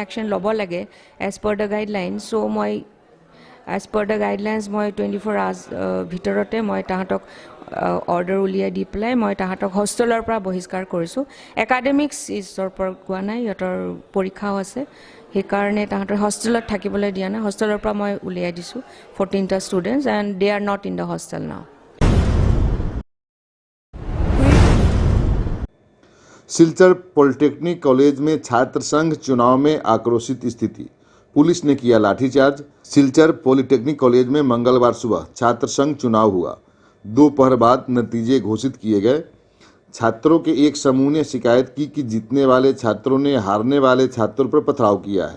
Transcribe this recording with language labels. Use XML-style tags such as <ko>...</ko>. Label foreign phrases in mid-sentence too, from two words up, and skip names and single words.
<as>একশ্যন ল'ব লাগে</as> <en>as per the guideline</en> <as>চ' মই</as> <en>as per the guidelines</en> <as>মই 24 আৱাৰ্ছ ভিতৰতে মই তাহাঁতক অৰ্ডাৰ উলিয়াই দি পেলাই মই তাহাঁতক হোষ্টেলৰ পৰা বহিষ্কাৰ কৰিছোঁ একাডেমিক্স ইজৰ পৰা কোৱা নাই সিহঁতৰ পৰীক্ষাও আছে সেইকাৰণে তাহাঁতৰ হোষ্টেলত থাকিবলৈ দিয়া নাই হোষ্টেলৰ পৰা মই উলিয়াই দিছোঁ 14টা ষ্টুডেণ্টছ</as> <en>and they are not in the hostel now</en> <hi>सिलचर पॉलिटेक्निक कॉलेज में छात्र संघ चुनाव में आक्रोशित स्थिति, पुलिस ने किया लाठीचार्ज। सिलचर पॉलिटेक्निक कॉलेज में मंगलवार सुबह छात्र संघ चुनाव हुआ। दोपहर बाद नतीजे घोषित किए गए। छात्रों के एक समूह ने शिकायत की कि जीतने वाले छात्रों ने हारने वाले छात्रों पर पथराव किया है।</hi>